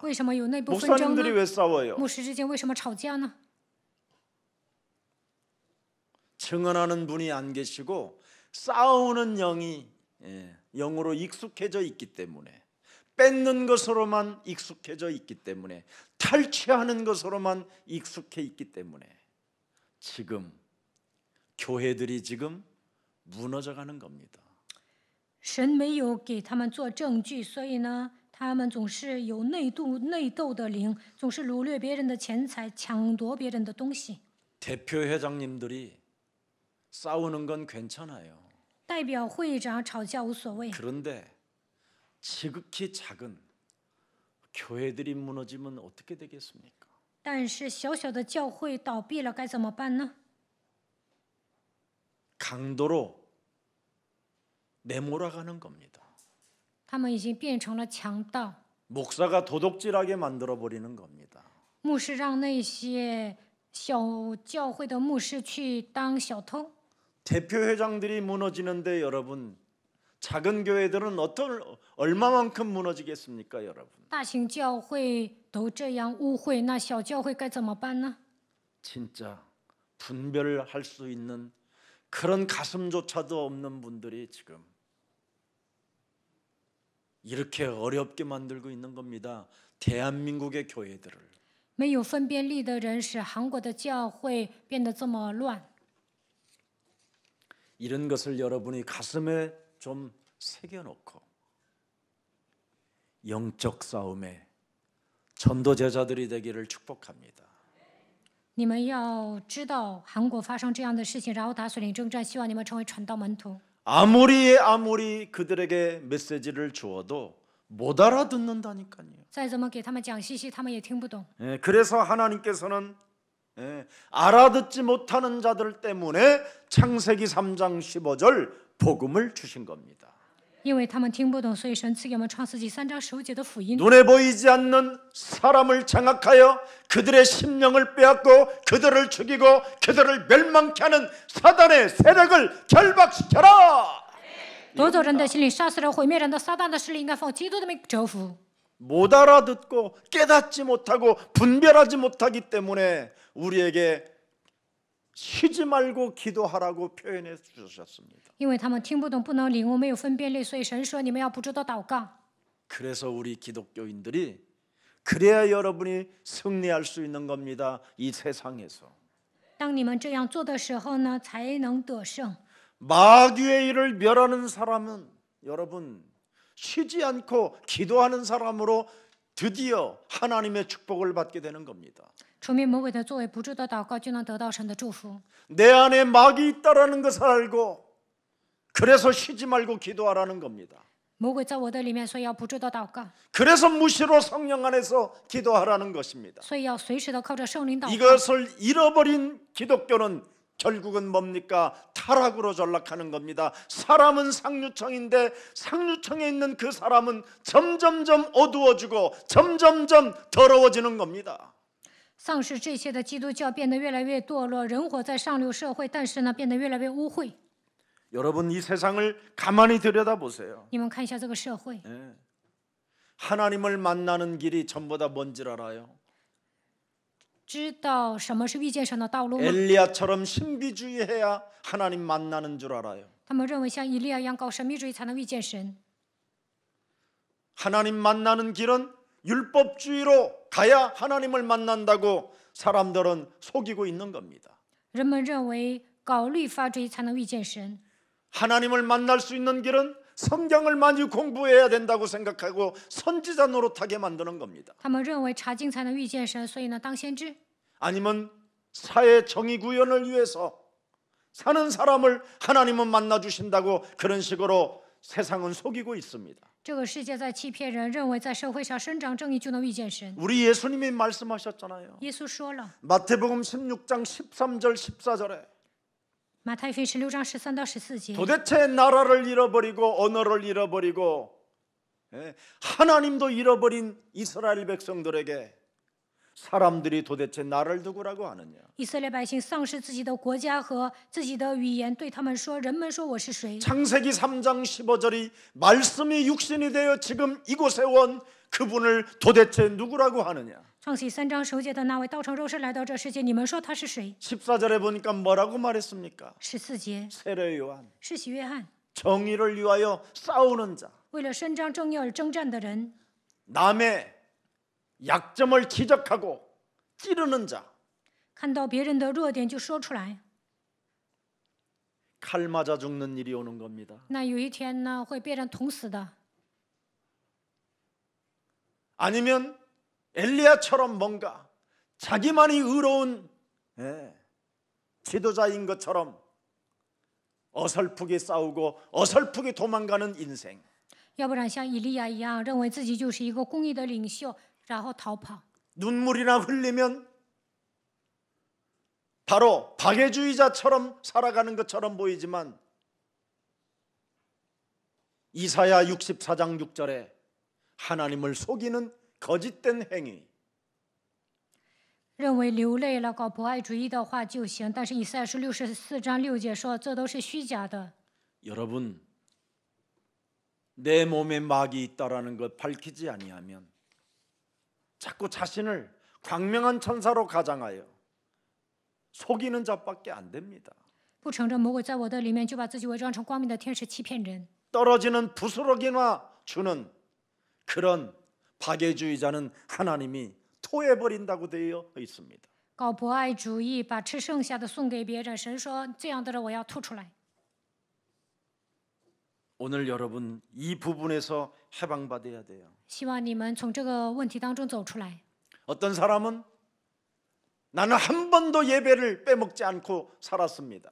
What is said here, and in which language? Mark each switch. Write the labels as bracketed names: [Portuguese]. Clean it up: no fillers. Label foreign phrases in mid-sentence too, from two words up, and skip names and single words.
[Chinese] 为什么有内部纷争 [Korean] 목사님들이 [Chinese] 呢？ [Korean] 왜 싸워요? [Chinese] 牧师之间为什么吵架呢？ [Korean] 증언하는 분이 안 계시고 싸우는 영이 영으로 익숙해져 있기 때문에 뺏는 것으로만 익숙해져 있기 때문에 탈취하는 것으로만 익숙해 있기 때문에 지금 교회들이 지금 무너져가는 겁니다. [Chinese] 神没有给他们做证据，所以呢，他们总是有内斗的灵，总是掳掠别人的钱财，抢夺别人的东西。 [Korean] 대표 회장님들이 싸우는 건 괜찮아요. [Chinese] 代表会长吵架无所谓， [Korean] 그런데 지극히 작은 교회들이 무너지면 어떻게 되겠습니까? [Chinese] 但是小小的教会倒闭了该怎么办呢？ [Korean] 강도로 내몰아가는 겁니다. [Chinese] 他们已经变成了强盗， [Korean] 목사가 도둑질하게 만들어 버리는 겁니다. [Chinese] 牧师让那些小教会的牧师去当小偷。 [Korean] 대표 회장들이 무너지는데 여러분 작은 교회들은 얼마만큼 무너지겠습니까, 여러분? [Chinese] 大型教会都这样污秽，那小教会该怎么办呢？ [Korean] 진짜 분별할 수 있는 그런 가슴조차도 없는 분들이 지금 이렇게 어렵게 만들고 있는 겁니다. 대한민국의 교회들을. [Chinese] 没有分辨力的人使韩国的教会变得这么乱。 [Korean] 이런 것을 여러분이 가슴에 좀 새겨놓고 영적 싸움에 전도 제자들이 되기를 축복합니다. [Chinese] 你们要知道韩国发生这样的事情，然后打水灵征战，希望你们成为传道门徒。 [Korean] 아무리 그들에게 메시지를 주어도 못 알아듣는다니까요. [Chinese] 再怎么给他们讲信息，他们也听不懂。 [Korean] 그래서 하나님께서는 알아듣지 못하는 자들 때문에 창세기 3장 15절 복음을 주신 겁니다. [Chinese] 因为他们听不懂，所以神赐给我们创世纪3章15节的福音。 [Korean] 눈에 보이지 않는 사람을 장악하여 그들의 심령을 빼앗고 그들을 죽이고 그들을 멸망케 하는 사단의 세력을 결박시켜라. [Chinese] 夺走人的心灵，杀死人、毁灭人的撒旦的势力，应该奉基督的名折服。 [Korean] 못 알아듣고 깨닫지 못하고 분별하지 못하기 때문에 우리에게 쉬지 말고 기도하라고 표현해 주셨습니다. [Chinese] 因为他们听不懂，不能领悟，没有分辨力，所以神说你们要不住的祷告。 [Korean] 그래서 우리 기독교인들이 그래야 여러분이 승리할 수 있는 겁니다. 이 세상에서. [Chinese] 当你们这样做的时候呢，才能得胜。 [Korean] 마귀의 일을 멸하는 사람은 여러분 쉬지 않고 기도하는 사람으로 드디어 하나님의 축복을 받게 되는 겁니다. [Chinese] 除灭魔鬼的作为，不住的祷告就能得到神的祝福。 [Korean] 내 안에 마귀 있다라는 것을 알고 그래서 쉬지 말고 기도하라는 겁니다. [Chinese] 魔鬼在我的里面，所以要不住的祷告， [Korean] 그래서 무시로 성령 안에서 기도하라는 것입니다. [Chinese] 所以要随时的靠着圣灵祷告。 [Korean] 이것을 잃어버린 기독교는 결국은 뭡니까? 타락으로 전락하는 겁니다. 사람은 상류층인데 상류층에 있는 그 사람은 점점점 어두워지고 점점점 더러워지는 겁니다. [Chinese] 丧失这些的基督教变得越来越堕落，人活在上流社会，但是呢，变得越来越污秽。 [Korean] 여러분 이 세상을 가만히 들여다보세요. [Chinese] 你们看一下这个社会， [Korean] 하나님을 만나는 길이 전부 다 뭔지 알아요? [Chinese] 知道什么是遇见神的道路吗？ [Korean] 엘리야처럼 신비주의해야 하나님 만나는 줄 알아요. [Chinese] 他们认为像以利亚一样搞神秘主义才能遇见神。 [Korean] 하나님 만나는 길은 율법주의로 가야 하나님을 만난다고 사람들은 속이고 있는 겁니다. [Chinese] 人们认为搞律法主义才能遇见神。 [Korean] 하나님을 만날 수 있는 길은 성경을 많이 공부해야 된다고 생각하고 선지자 노릇하게 만드는 겁니다. [Chinese] 他们认为查经才能遇见神，所以呢，当先知。 [Korean] 아니면 사회 정의 구현을 위해서 사는 사람을 하나님은 만나 주신다고 그런 식으로 세상은 속이고 있습니다. [Chinese] 这个世界在欺骗人，认为在社会上伸张正义就能遇见神。 [Korean] 우리 예수님이 말씀하셨잖아요. [Chinese] 耶稣说了， [Korean] 마태복음 16장 13절 14절에 [Chinese] 马太福音16章13到14节， [Korean] 도대체 나라를 잃어버리고 언어를 잃어버리고 하나님도 잃어버린 이스라엘 백성들에게 사람들이 도대체 나를 누구라고 하느냐? [Chinese] 以色列百姓丧失自己的国家和自己的语言，对他们说：“人们说我是谁？” [Korean] 창세기 3장 15절이 말씀이 육신이 되어 지금 이곳에 온 그분을 도대체 누구라고 하느냐? [Chinese] 创启3章10节的那位道成肉身来到这世界，你们说他是谁？ [Korean] 14절에 보니까 뭐라고 말했습니까? [Chinese] 14节， [Korean] 세례 요한 [Chinese] 施洗约翰， [Korean] 정의를 위하여 싸우는 자 [Chinese] 为了伸张正义而征战的人， [Korean] 남의 약점을 지적하고 찌르는 자 [Chinese] 看到别人的弱点就说出来。 [Korean] 칼 맞아 죽는 일이 오는 겁니다. [Chinese] 那有一天呢，会被人捅死的。 [Korean] 아니면 엘리야처럼 뭔가 자기만이 의로운 지도자인 것처럼 어설프게 싸우고 어설프게 도망가는 인생. [Chinese] 要不然像以利亚一样，认为自己就是一个公义的领袖，然后逃跑。 [Korean] 눈물이나 흘리면 바로 박애주의자처럼 살아가는 것처럼 보이지만 이사야 64장 6절에 하나님을 속이는 거짓된 행위. [Chinese] 认为流泪了搞博爱主义的话就行，但是以赛亚书64章6节说，这都是虚假的。 [Korean] 여러분, 내 몸에 막이 있다라는 걸 밝히지 아니하면 자꾸 자신을 광명한 천사로 가장하여 속이는 자밖에 안 됩니다. [Chinese] 不承认魔鬼在我的里面，就把自己伪装成光明的天使，欺骗人。 [Korean] 떨어지는 부스러기나 주는 그런 박애주의자는 하나님이 토해버린다고 되어 있습니다. [Chinese] 搞博爱主义，把吃剩下的送给别人，神说这样的人我要吐出来。 [Korean] 오늘 여러분 이 부분에서 해방받아야 돼요. [Chinese] 希望你们从这个问题当中走出来。 [Korean] 어떤 사람은 나는 한 번도 예배를 빼먹지 않고 살았습니다.